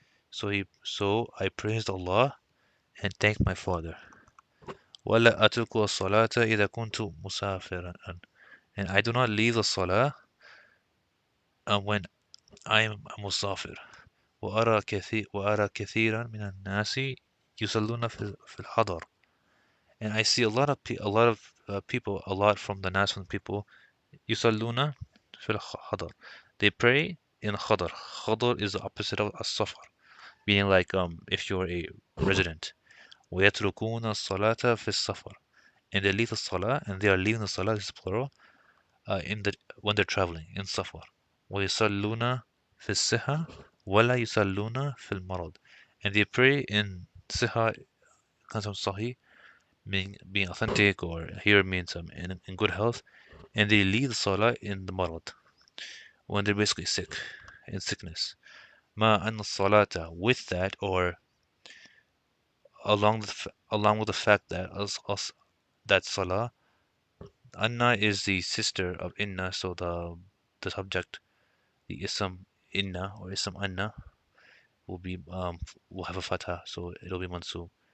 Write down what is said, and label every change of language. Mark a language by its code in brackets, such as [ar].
[en] So I praised Allah and thanked my father. [ar] ولا أترك الصلاة إذا كنت مسافرا. [en] And I do not leave the salah when I am a musafir. [ar] وأرى كثيرا من الناس يصلون في الحضر. [en] And I see a lot of people, a lot from the nas, from the people, [ar] يصلون في الحضر. [en] They pray in khadar. Khadar is the opposite of as-safar, meaning like if you're a resident. [ar] ويتركون الصلاة في السفر. [en] And they leave the salah, and they are leaving the salah, this is plural, when they're traveling in safar. [ar] ويصلون في الصحة ولا يصلون في المرض. [en] And they pray in siha, concept sahih, meaning being authentic, or here means in good health, and they leave the salah in the marad, when they're basically sick, in sickness. [ar] Ma anna salata, [en] with that, or along with the fact that that salah, anna is the sister of inna, so the subject, the ism inna or ism anna will have a fatha, so it'll be mansub.